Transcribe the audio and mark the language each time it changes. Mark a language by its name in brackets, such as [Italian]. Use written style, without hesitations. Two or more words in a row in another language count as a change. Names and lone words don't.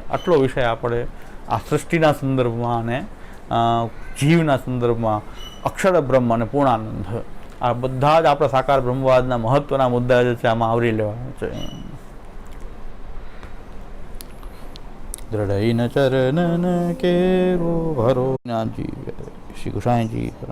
[Gujarati] આટલો વિષય આપણે આ સૃષ્ટિના સંદર્ભમાં અને જીવના સંદર્ભમાં અક્ષર બ્રહ્મ અને પૂર્ણાનંદ આ બધા જ આપણા સાકાર બ્રહ્મવાદના મહત્વના મુદ્દા જે છે આમાં આવરી લેવાના છે. [Hindi] दृढ़ न चरणन के वो भरो। नाथ जी श्री गोसाई जी।